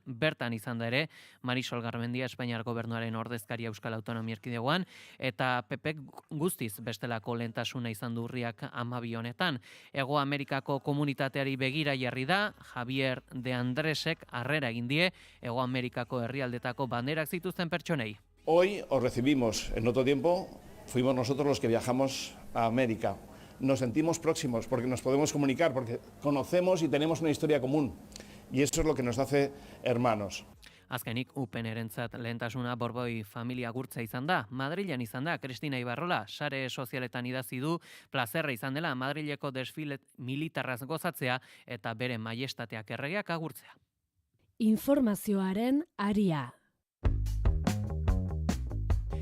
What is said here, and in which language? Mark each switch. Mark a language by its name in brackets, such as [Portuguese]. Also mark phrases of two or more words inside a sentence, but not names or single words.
[Basque] Bertan izan da ere Marisol Garmendia Espainiar Gobernuaren ordezkaria Euskal Autonomia Erkidegoan eta PP guztiz bestelako lehentasuna izan du urriak 12 honetan. Hego Amerikako komunitateari begira jarri da Javier de Andresek harrera egin die Hego Amerikako herrialdetako banderak zituzten pertsonei. [Spanish] Hoy os recibimos, en otro tiempo fuimos nosotros los que viajamos a América. Nos sentimos próximos porque nos podemos comunicar, porque conocemos y tenemos una historia común. Y eso es lo que nos hace hermanos. [Basque] Azkenik, UPNerentzat lehentasuna Borboi familia gurtza izan da. Madrilen izan da, Kristina Ibarrola, sare sozialetan idatzi du, plazerra izan dela Madrileko desfile militarraz gozatzea eta bere maiestateak erregeak agurtzea. Informazioaren aria.